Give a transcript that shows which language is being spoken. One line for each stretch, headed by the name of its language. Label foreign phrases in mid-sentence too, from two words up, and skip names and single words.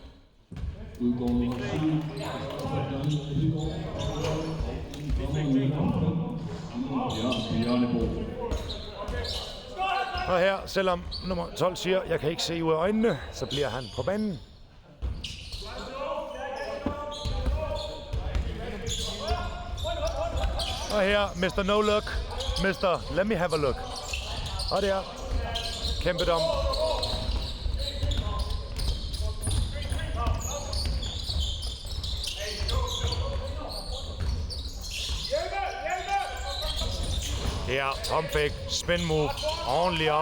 Danish: Og her, selvom nummer 12 siger, jeg kan ikke se ud af øjnene, så bliver han på banen. Og her,
English: Mr. No Look, Mr. Let me have a look.
Danish: Og der, kæmpe dom. Her,
English: pump fake, spin move,
Danish: ordentligt op.